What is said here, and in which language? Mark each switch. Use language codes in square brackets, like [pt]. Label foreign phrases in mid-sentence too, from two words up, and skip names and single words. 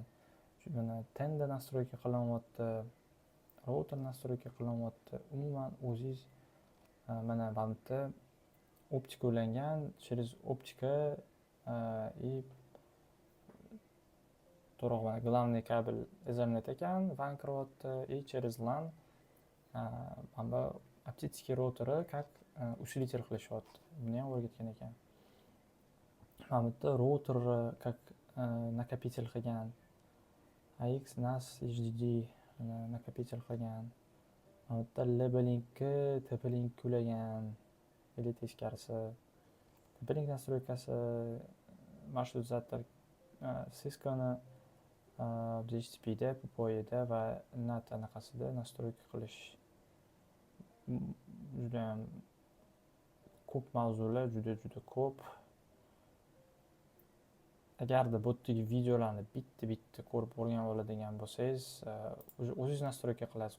[uz] Mana tenda настройка qilinyapti, router настройка qilinyapti. Umuman o'zingiz mana bu yerda optika ulangan, через optika и to'g'ri, главный kabel Ethernet ekan, WAN kiryapti, [ru] и через [uz] LAN mana оптический routeri [ru] как усилитель [uz] qilishyapti. Buni ham o'rgatgan ekan. Mana bu yerda router [ru] как накопитель [uz] qilgan. AX NAS HDD накопитель qilgan. Mana bu yerda labeling-ga TP-Link ulagan. Или teskarisi. TP-Link [ru] настройкасы маршрутизатор [uz] Cisco-ni DHCP-da, PPI-da va NAT anaqasida настройка qilish. Juda ham ko'p mavzular, juda ko'p. Agarda bu yerdagi videolarni bitta ko'rib o'rganib oladigan bo'lsangiz, o'zingiz настройка qilasiz.